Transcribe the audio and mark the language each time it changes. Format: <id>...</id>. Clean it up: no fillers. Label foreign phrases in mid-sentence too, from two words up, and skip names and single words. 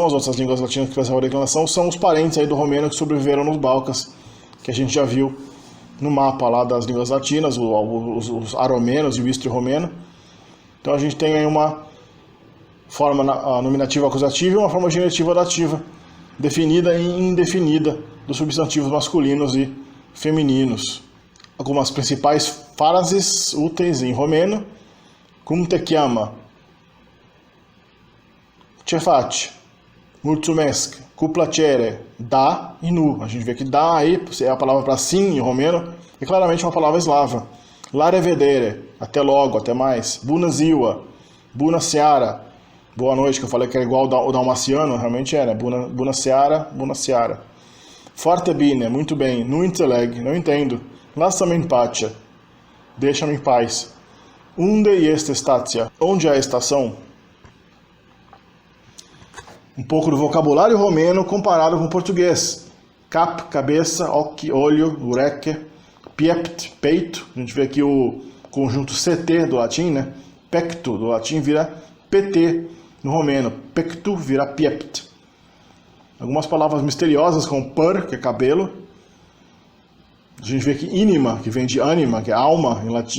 <pt>As outras línguas latinas que preservam a declinação são os parentes aí do romeno que sobreviveram nos Balcãs, que a gente já viu no mapa lá das línguas latinas, os aromenos e o istro-romeno. Então a gente tem aí uma forma nominativa acusativa e uma forma genitiva dativa, definida e indefinida dos substantivos masculinos e femininos. Algumas principais frases úteis em romeno:</pt> <ro>cum te chiama, ce faci, mulțumesc, cu placere, da e nu.</ro> <pt>A gente vê que da aí é a palavra para sim em romeno, é claramente uma palavra eslava.</pt> <ro>La revedere,</ro> <pt>até logo, até mais.</pt> <ro>Bună ziua, bună seara,</ro> <pt>boa noite, que eu falei que era igual o dalmaciano, realmente era.</pt> <ro>Bună seara, bună seara. Foarte bine,</ro> <pt>muito bem.</pt> <ro>Nu înțeleg,</ro> <pt>não entendo.</pt> <ro>Lasă-me în pace,</ro> <pt>deixa-me em paz.</pt> <ro>Unde este stația?</ro> <pt>Onde é a estação? Um pouco do vocabulário romeno comparado com o português. Cap, cabeça, occhi, olho,</pt> <ro>ureche, piept,</ro> <pt>peito. A gente vê aqui o conjunto CT do latim, né? Pecto do latim vira PT no romeno. Pectu vira piept. Algumas palavras misteriosas como pur, que é cabelo. A gente vê que inima, que vem de anima, que é alma em latim.</pt>